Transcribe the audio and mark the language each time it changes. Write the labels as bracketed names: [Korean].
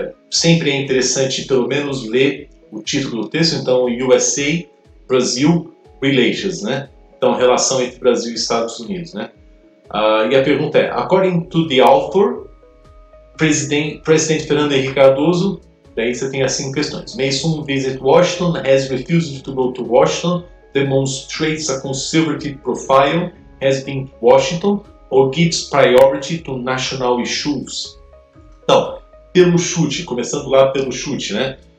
[Portuguese] Sempre é interessante pelo menos ler o título do texto. Então, [English] USA-Brasil Relations, [Portuguese] né? Então, relação entre Brasil e Estados Unidos, né? E a pergunta é: [English] according to the author, [Portuguese] Presidente Fernando Henrique Cardoso, daí você tem as 5 questões. [English] May soon visit Washington, has refused to go to Washington, demonstrates a conservative profile, has been to Washington, or gives priority to national issues. [Portuguese] Então, pelo chute, começando lá pelo chute, né?